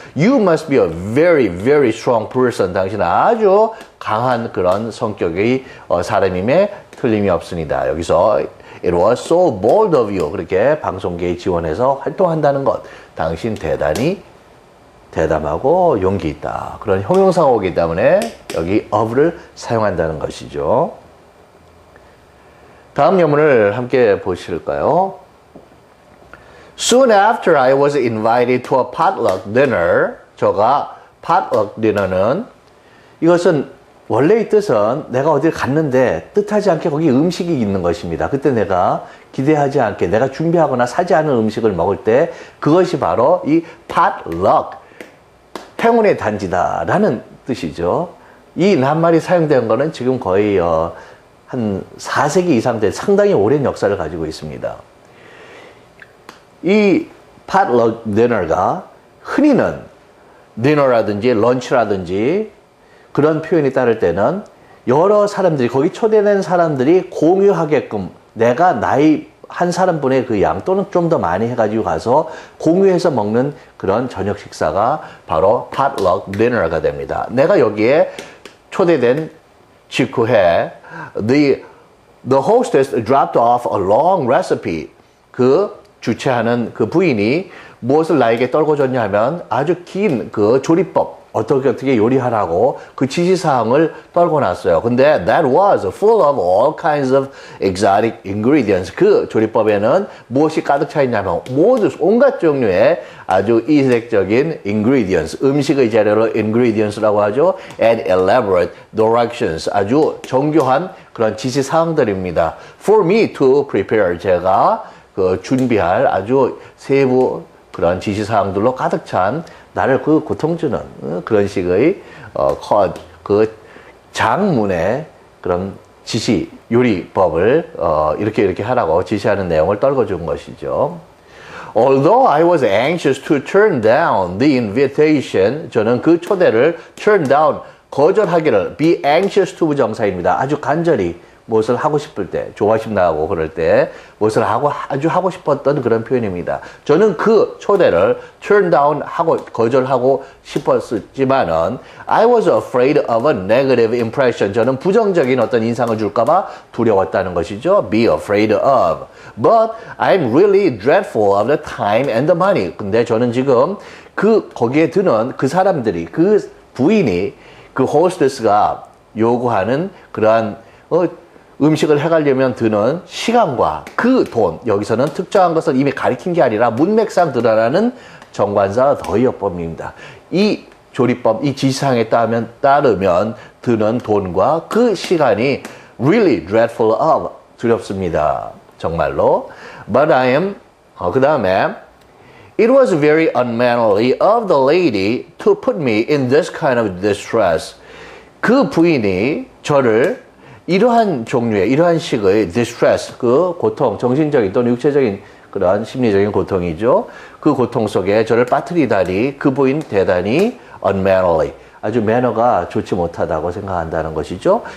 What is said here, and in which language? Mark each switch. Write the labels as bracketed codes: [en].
[en] You must be a very, very strong person. [ko] 당신은 아주 강한 그런 성격의 사람임에 틀림이 없습니다. 여기서 [en] It was so bold of you. [ko] 그렇게 방송계에 지원해서 활동한다는 것. 당신 대단히 대담하고 용기 있다. 그런 형용사가 오기 때문에 여기 of를 사용한다는 것이죠. 다음 예문을 함께 보실까요? [en] Soon after I was invited to a potluck dinner. [ko] 저가 potluck dinner는 이것은 원래의 뜻은 내가 어딜 갔는데 뜻하지 않게 거기 음식이 있는 것입니다. 그때 내가 기대하지 않게 내가 준비하거나 사지 않은 음식을 먹을 때 그것이 바로 이 potluck, 행운의 단지다라는 뜻이죠. 이 낱말이 사용된 거는 지금 거의 한 4세기 이상 된 상당히 오랜 역사를 가지고 있습니다. 이 potluck dinner가 흔히는 디너라든지 런치라든지 그런 표현이 따를 때는 여러 사람들이 거기 초대된 사람들이 공유하게끔 내가 나이 한 사람분의 그 양 또는 좀 더 많이 해가지고 가서 공유해서 먹는 그런 저녁 식사가 바로 potluck dinner가 됩니다. 내가 여기에 초대된 직후에 [en] the hostess dropped off a long recipe. [ko] 그 주최하는 그 부인이 무엇을 나에게 떨궈줬냐 하면 아주 긴 그 조리법, 어떻게 요리하라고 그 지시사항을 떨고 놨어요. 근데 [en] that was full of all kinds of exotic ingredients. [ko] 그 조리법에는 무엇이 가득 차 있냐면 모두 온갖 종류의 아주 이색적인 ingredients, 음식의 재료를 ingredients라고 하죠. [en] and elaborate directions, [ko] 아주 정교한 그런 지시사항들입니다. [en] for me to prepare, [ko] 제가 그 준비할 아주 세부 그런 지시사항들로 가득 찬 나를 그 고통 주는 그런 식의 그 장문의 그런 지시 요리법을 이렇게 하라고 지시하는 내용을 떨궈준 것이죠. [en] Although I was anxious to turn down the invitation, [ko] 저는 그 초대를 [en] turn down, 거절하기를, be anxious to 부정사입니다. [ko] 아주 간절히 무엇을 하고 싶을 때, 좋아하신다고 그럴 때 무엇을 아주 하고 싶었던 그런 표현입니다. 저는 그 초대를 [en] turn down [ko] 하고 거절하고 싶었지만은 [en] I was afraid of a negative impression. [ko] 저는 부정적인 어떤 인상을 줄까봐 두려웠다는 것이죠. [en] Be afraid of. But I'm really dreadful of the time and the money. [ko] 근데 저는 지금 거기에 드는 그 사람들이, 그 부인이, 그 호스테스가 요구하는 그러한 음식을 해가려면 드는 시간과 그 돈, 여기서는 특정한 것을 이미 가리킨 게 아니라 문맥상 드러나는 정관사 더의어법입니다. 이 조리법, 이 지시사항에 따르면 드는 돈과 그 시간이 [en] really dreadful of, [ko] 두렵습니다. 정말로. [en] But I am, [ko] 그 다음에 [en] It was very unmannerly of the lady to put me in this kind of distress. [ko] 그 부인이 저를 이러한 종류의, 이러한 식의 distress, 그 고통, 정신적인 또는 육체적인 그런 심리적인 고통이죠. 그 고통 속에 저를 빠뜨리다니 그 부인 대단히 unmannerly, 아주 매너가 좋지 못하다고 생각한다는 것이죠.